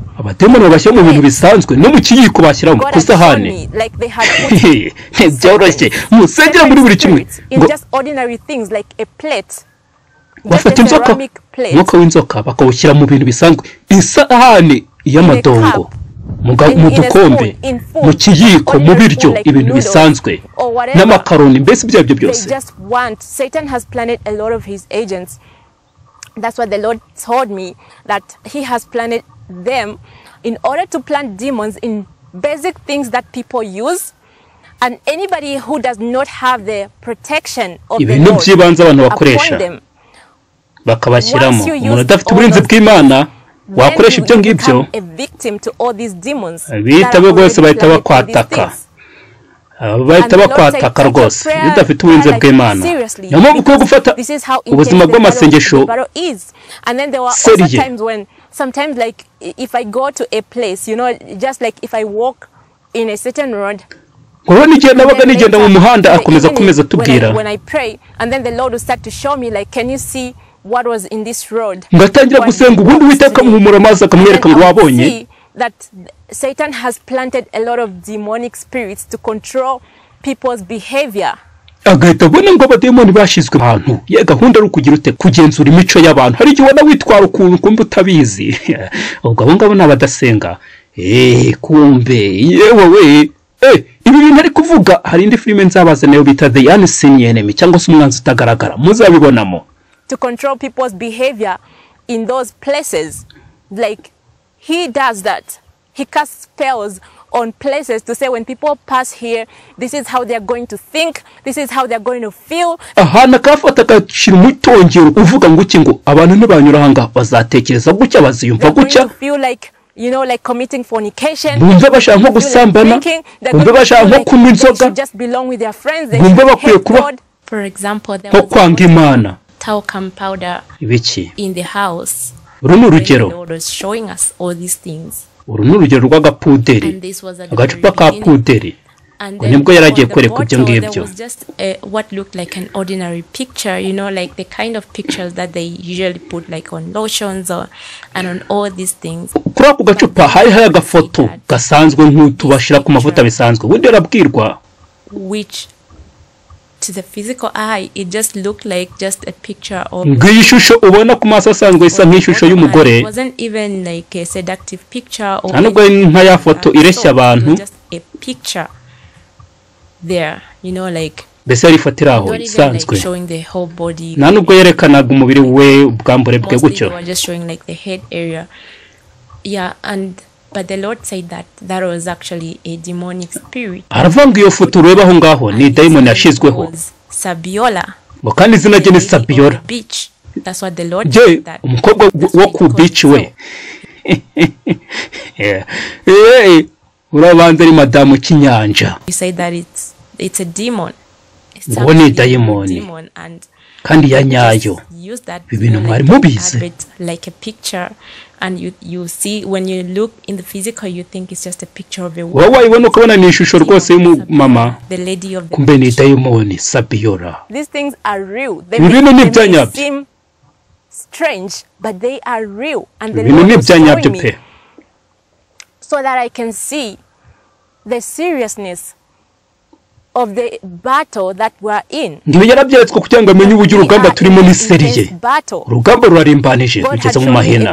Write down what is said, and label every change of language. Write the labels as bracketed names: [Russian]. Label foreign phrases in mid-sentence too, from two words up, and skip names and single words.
[English] God has shown me, like they had put in just ordinary things, like a plate, just a ceramic plate, in a cup, [Kinyarwanda] mu dukombe mu kiyiko mu biryo ibintu bisanzwe n'amakaroni mbese ibyo byose. [English] Satan has planted a lot of his agents. That's what the Lord told me, that he has planted them in order to plant demons in basic things that people use, and anybody who does not have the protection of the Lord upon them. [Kinyarwanda] Bakabashyiramo umuntu udafite uburinzi bw'Imana wakoresha ibyo ngibyo bitabe bose bahita bakwataka. bahita bakwataka rwose iyo udafite uburinzi bw'Imana. Niyo mpamvu ukwiye gufata ubuzima bw'amasengesho seriye. [English] Sometimes like if I go to a place, just like if I walk in a certain road, [Kinyarwanda] urabona igihe nabaga nigenda mu muhanda akomeza tubwira, [English] when I pray and then the Lord will start to show me like, can you see what was in this road? [Kinyarwanda] ngatangira gusenga ubundi Uwiteka muhumura amazi akamwereka ngo wabonye [English] that Satan has planted a lot of demonic spirits to control people's behavior. [Kinyarwanda] agahita abona ngo abademoni bashizwe ahantu ye gahunda ari kugira ute kugenzura imico y'abantu. Hari igihe ubona witwara ukuntu kumbe utabizi ubwo abo ngabo n'abadasenga. Kumbe yewe we ibi bintu ari kuvuga. Hari indi filime nzabaza nayo bita The Unseen Enemy cyangwa se umwanzi utagaragara, muzabibonamo. [English] To control people's behavior in those places, like he does that. He casts spells on places to say when people pass here, this is how they are going to think, this is how they are going to feel. [Kinyarwanda] Ahana kafata kashira umutongero uvuga ngo iki ngo abantu ntibanyura hanga bazatekereza gucya baziyumva gucya. [English] Feel like like committing fornication. [Kinyarwanda] Bumva bashaka nko gusambana, bumva bashaka nko kunywa inzoga, [English] just belong with their friends. [Kinyarwanda] Bumva bakwiye kuba, [English] for example, [Kinyarwanda] nko kwanga Imana. [English] Talcum powder [Kinyarwanda] ibiki [English] in the house. [Kinyarwanda] Uru ni urugero. [English] The Lord was showing us all these things. [Kinyarwanda] Uru ni urugero rw'agapuderi, agacupa ka puderi. Nibwo yaragiye kwereka ibyo ngibyo. [English] Was just what looked like an ordinary picture, like the kind of pictures that they usually put like on lotions and on all these things. [Kinyarwanda] Kuri ako gacupa hari agafoto gasanzwe nk'utubashira ku mavuta bisanzwe. Ubundi yarabwirwa [English] which to the physical eye it just looked like just a picture of [Kinyarwanda] ngishusho ubona ku maso asanzwe isa nk'ishusho y'umugore. [English] It wasn't even like a seductive picture or [Kinyarwanda] nubwo nka ya foto ireshya abantu, [English] just a picture there, like [Kinyarwanda] mbese yarifatira aho isanzwe, [English] showing the whole body. [Kinyarwanda] nubwo yerekanaga umubiri we ubwambure bwe gutyo, [English] just showing like the head area. But the Lord said that was actually a demonic spirit. [Kinyarwanda] Aravuga iyo foto ureba aho ngaho ni daimoni yashizweho. Sabiola. Kandi izina rye ni Sabiola. [English] Beach. That's what the Lord said that. [Kinyarwanda] Umukobwa wo ku beach we. Urabanza ari madamu kinyanja. [English] You say that it's a demon. [Kinyarwanda] Ngo ni daimoni. Kandi ya nyayo. Ibintu mwari mubizi. [English] Like a picture. And you see when you look in the physical you think it's just a picture of a woman. [Kinyarwanda] Wowe ibona ukabona ni ishusho rwose y'umumama. [English] The lady of the [Kinyarwanda] kumbe ni daimoni Sabiola. [English] These things are real. They seem strange but they are real and the Lord is showing me so that I can see the seriousness of the battle that we're in. [Kinyarwanda] Ndiyo yarabyetswe kugira ngo amenye uburyo urugamba turimo ni seriye. Urugamba rurarimbanije rugeze mu mahina.